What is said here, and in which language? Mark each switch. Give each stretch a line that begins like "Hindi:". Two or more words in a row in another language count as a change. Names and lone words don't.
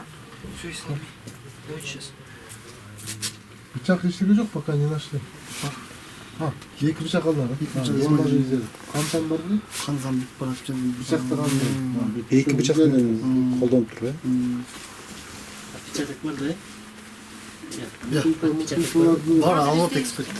Russian: Все, сними. Давайте сейчас.
Kyrgyz: Бычак эчтеке жок,
Russian: пока не нашли.
Kyrgyz: Эки бычак алды. Камсан барбы? Камсан барып жатыр. Бычакты кандай? Эки бычак колдонуп туруп, Печаток бар да? Бар, алып эксперттер.